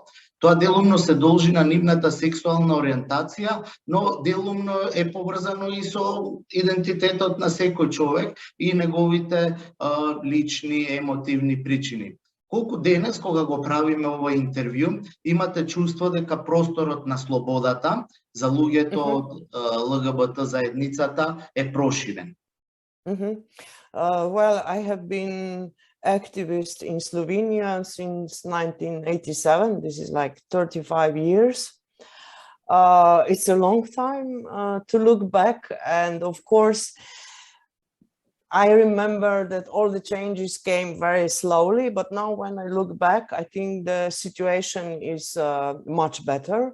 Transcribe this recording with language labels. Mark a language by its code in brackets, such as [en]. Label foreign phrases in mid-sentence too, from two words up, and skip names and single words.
[mk] Тоа делумно се должи на нивната сексуална ориентација, но делумно е поврзано и со идентитетот на секој човек и неговите лични емотивни причини. Колку денес, кога го правиме овој интервју, имате чувство дека просторот на слободата за луѓето од ЛГБТ заедницата е проширен? [en] Well, I have been activist in Slovenia since 1987. This is like 35 years. It's a long time to look back, and of course I remember that all the changes came very slowly, but now when I look back, I think the situation is much better.